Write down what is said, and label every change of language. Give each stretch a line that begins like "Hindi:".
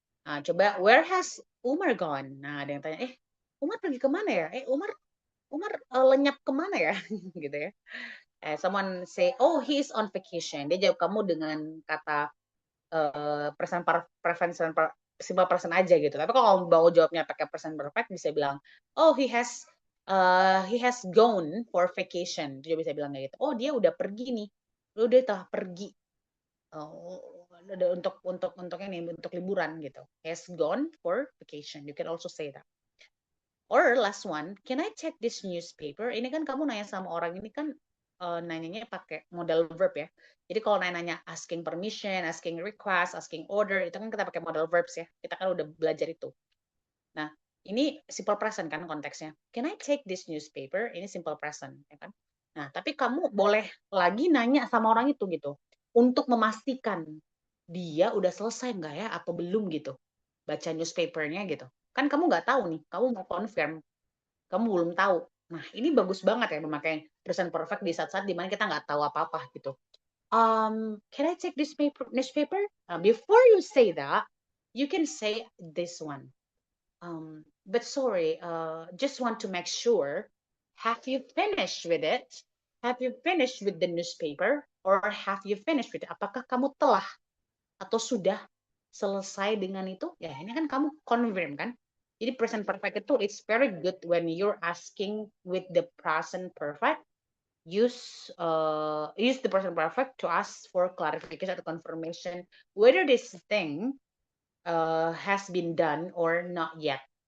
Indonesian: Nah, coba,
English: where has Umar gone?
Indonesian: Nah, ada yang tanya, Umar pergi kemana ya? Umar lenyap kemana ya? gitu ya.
English: Someone say, oh, he is on vacation.
Indonesian: Dia jawab kamu dengan kata present simple present aja gitu. Tapi kalau mau jawabnya pakai present perfect bisa bilang,
English: oh, he has gone for vacation.
Indonesian: Dia bisa bilang kayak gitu. Oh, dia udah pergi nih. Udah telah pergi. Untuk liburan gitu.
English: He has gone for vacation. You can also say that. Or last one, can I check this newspaper?
Indonesian: Ini kan kamu nanya sama orang ini kan nanyanya pakai modal verb ya. Jadi kalau nanya
English: asking permission, asking request, asking order,
Indonesian: itu kan kita pakai modal verbs ya. Kita kan udah belajar itu. Nah, ini simple present kan konteksnya.
English: Can I take this newspaper?
Indonesian: Ini simple present, ya kan? Nah, tapi kamu boleh lagi nanya sama orang itu gitu. Untuk memastikan dia udah selesai nggak ya atau belum gitu. Baca newspapernya gitu. Kan kamu nggak tahu nih, kamu mau confirm. Kamu belum tahu. Nah, ini bagus banget ya memakai present perfect di saat-saat dimana kita nggak tahu apa-apa gitu.
English: Can I take this newspaper? Before you say that, you can say this one. But sorry, just want to make sure, have you finished with it? Have you finished with the newspaper? Or have you finished with it?
Indonesian: Apakah kamu telah atau sudah selesai dengan itu? Ya, ini kan kamu confirm kan? Jadi
English: present perfect itu it's very good when you're asking with the present perfect. Use the present perfect to ask for clarification or confirmation whether this thing has been done or not yet.